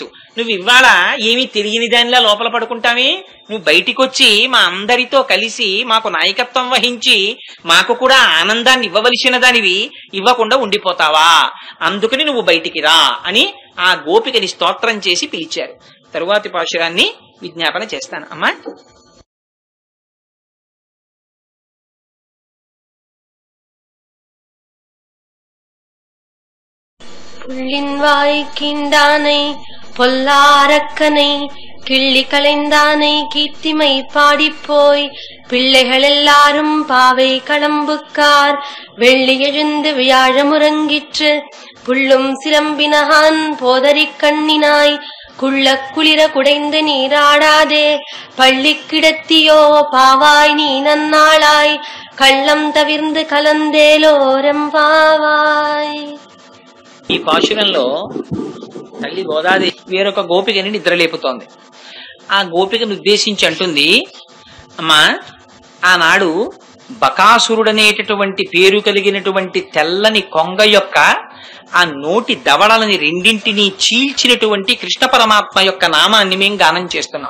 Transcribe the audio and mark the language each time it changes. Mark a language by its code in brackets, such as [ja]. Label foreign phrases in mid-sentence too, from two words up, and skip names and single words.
[te] నువ్వు ఇవాళ ఏమీ తెలియని దానిలా లోపల పడుకుంటావే, నువ్వు బయటికొచ్చి మా అందరితో కలిసి మాకు నాయకత్వం వహించి మాకు కూడా ఆనందాన్ని ఇవ్వవలసిన దానివి ఇవ్వకుండా ఉండిపోతావా? అందుకని నువ్వు బయటికి రా అని ఆ గోపికని స్తోత్రం చేసి పిలిచారు. తరువాతి పాశురాన్ని విజ్ఞాపన చేస్తాను అమ్మా. [ta] புள்ளின்வாய் கீண்டானை பொல்லாரக்கனை கிள்ளி களைந்தானை கீர்த்திமை பாடிப்போய் பிள்ளைகள் எல்லாரும் பாவை களம்புக்கார் வெள்ளி எழுந்து வியாழமுறங்கிற்று புள்ளும் சிலம்பினகான் போதறிக் கண்ணினாய் குள்ள குளிர குடைந்து நீராடாதே பள்ளி கிடத்தியோ பாவாய் நீ நன்னாளாய் கள்ளம் தவிர்ந்து கலந்தேலோరంపావాయ్. [te] ఈ పాశురంలో తల్లి గోదాదేవి వేరొక గోపికని నిద్రలేపుతోంది. ఆ గోపికను ఉద్దేశించి అంటుంది, అమ్మా ఆనాడు బకాసురుడనేటటువంటి పేరు కలిగినటువంటి తెల్లని కొంగ యొక్క ఆ నోటి దవడలని రెండింటినీ చీల్చినటువంటి కృష్ణ పరమాత్మ యొక్క నామాన్ని మేం గానం చేస్తున్నాం.